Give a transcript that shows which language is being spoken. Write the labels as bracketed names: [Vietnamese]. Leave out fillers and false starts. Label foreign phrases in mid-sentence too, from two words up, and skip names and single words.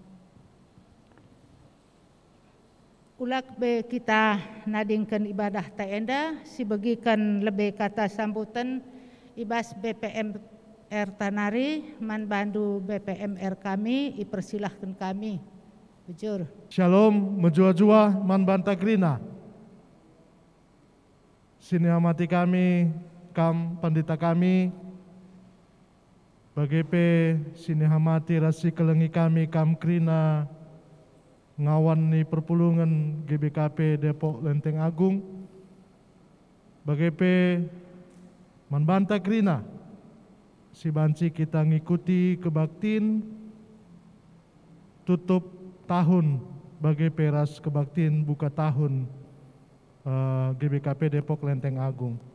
[Batak Karo] Ulak be kita nadingkan ibadah ta enda, si bagikan lebih [Indonesian] kata sambutan [Batak Karo] ibas BPMR Tanari, man bandu BPMR kami, ipersilahkan kami. Bujur. Shalom, menjua-jua man banta grina. sini amati kami, kam pandita kami, bagepe sini hamati rasi kelengi kami, kam krina, ngawan ni perpulungan GBKP Depok Lenteng Agung, bagepe manbanta krina, si banci kita ngikuti kebaktin, [Indonesian] tutup tahun [Batak Karo] bagi peras kebaktin [Indonesian] buka tahun [Batak Karo] GBKP Depok Lenteng Agung.